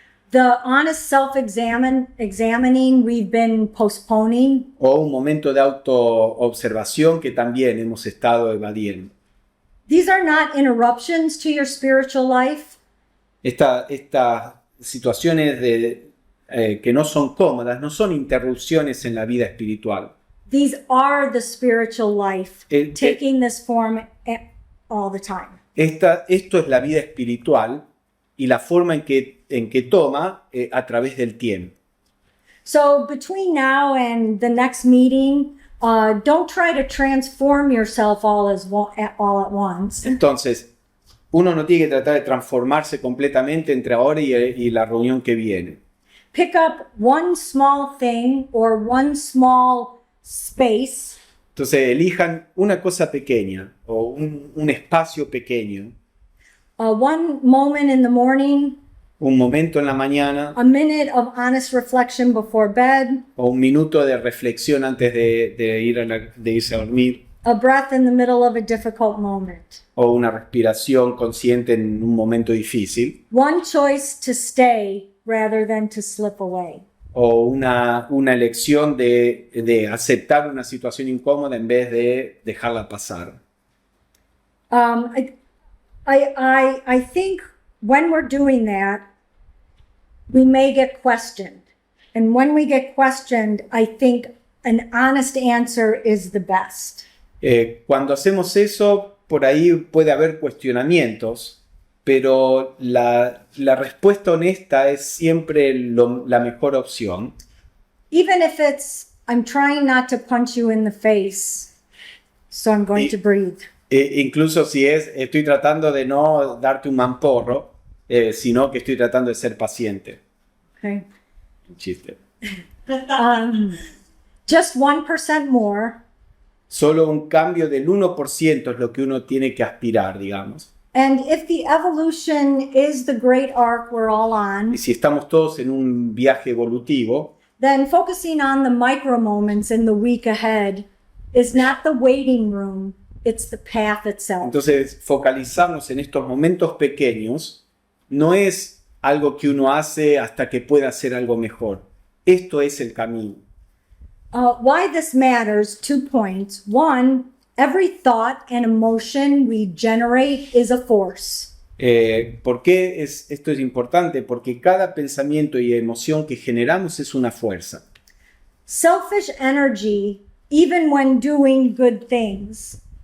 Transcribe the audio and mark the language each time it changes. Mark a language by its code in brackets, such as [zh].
[en] The honest self-examining we've been postponing. [es] O un momento de autoobservación que también hemos estado evadiendo. [en] These are not interruptions to your spiritual life. [es] Estas situaciones que no son cómodas no son interrupciones en la vida espiritual. [en] These are the spiritual life, taking this form all the time. [es] Esto es la vida espiritual y la forma en que toma a través del tiempo. [en] So between now and the next meeting, don't try to transform yourself all at once. [es] Entonces, uno no tiene que tratar de transformarse completamente entre ahora y la reunión que viene. [en] Pick up one small thing or one small space. [es] Entonces, elijan una cosa pequeña o un espacio pequeño, [en] One moment in the morning, [es] un momento en la mañana [en] a minute of honest reflection before bed, [es] o un minuto de reflexión antes de irse a dormir, [en] a breath in the middle of a difficult moment. [es] o una respiración consciente en un momento difícil, [en] One choice to stay rather than to slip away. [es] o una elección de aceptar una situación incómoda en vez de dejarla pasar. [en] I think when we're doing that, we may get questioned. And when we get questioned, I think an honest answer is the best. [es] Cuando hacemos eso, por ahí puede haber cuestionamientos pero la respuesta honesta es siempre la mejor opción. [en] Even if it's, I'm trying not to punch you in the face, so I'm going to breathe. [es] Incluso si estoy tratando de no darte un mamporro, sino que estoy tratando de ser paciente. [en] Okay. [es] Un chiste. [en] Just 1% more. [es] Solo un cambio del 1% es lo que uno tiene que aspirar, digamos. [en] And if the evolution is the great arc we're all on, [es] Y si estamos todos en un viaje evolutivo, [en] then focusing on the micro moments in the week ahead is not the waiting room, it's the path itself. [es] entonces focalizarnos en estos momentos pequeños no es algo que uno hace hasta que pueda hacer algo mejor. Esto es el camino. [en] Why this matters, 2 points. One, every thought and emotion we generate is a force. [es] ¿Por qué esto es importante? Porque cada pensamiento y emoción que generamos es una fuerza. [en] Selfish energy, even when doing good things,